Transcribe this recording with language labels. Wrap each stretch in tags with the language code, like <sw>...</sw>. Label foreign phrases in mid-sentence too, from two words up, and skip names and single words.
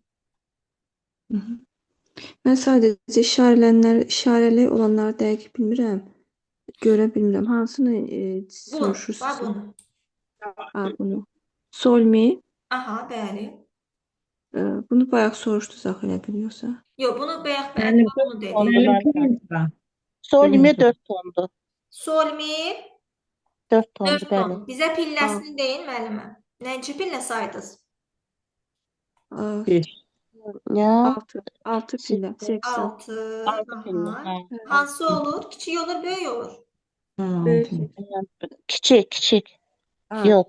<az>Mən sadəcə işarəli olanları dəqiq bilmirəm. Görə bilmirəm. Hansını Bunu, soruşursunuz? bax bunu. Bunu. Sol mi? Aha, bəli. Bunu bayaq soruşdunuz axı elə biliyorsa. Yox, bunu bayaq bəli bunu dedi. Sol mi 4 tondur. Sol mi 4 tondur, 4 ton. bəli. Bizə pilləsini deyin müəllimə. Neçə pillə saydınız? 5. Ya. 6 pillə. 80. 6. Altı pillə. Aha. Hansı olur? Kiçik olur, böyük olur. Kiçik. Yox.</az>